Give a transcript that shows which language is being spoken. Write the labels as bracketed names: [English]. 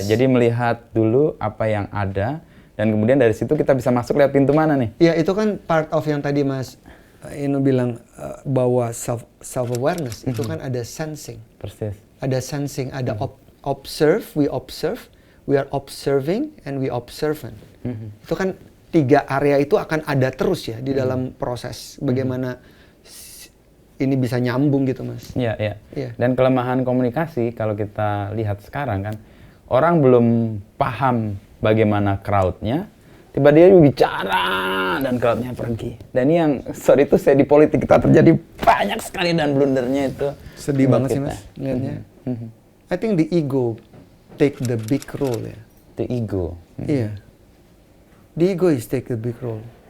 [Indonesian] Jadi melihat dulu apa yang ada, dan kemudian dari situ kita bisa masuk lewat pintu mana nih? Iya, itu kan [English] part of [Indonesian] yang tadi Mas Inu bilang bahwa self awareness itu kan ada sensing. Persis. Ada sensing, ada observe, [English] we are observing, and we observant. [Indonesian] Itu kan 3 area itu akan ada terus ya di dalam proses bagaimana ini bisa nyambung gitu, Mas. Iya. Dan kelemahan komunikasi kalau kita lihat sekarang kan, orang belum paham bagaimana crowd-nya, tiba dia bicara dan crowd-nya pergi. Dan ini yang sorry itu saya di politik kita terjadi banyak sekali dan blundernya itu. Sedih banget sih, Mas, lihatnya. [English] I think the ego take the big role ya. The ego. [Indonesian] Iya. [English] The ego is take the big role.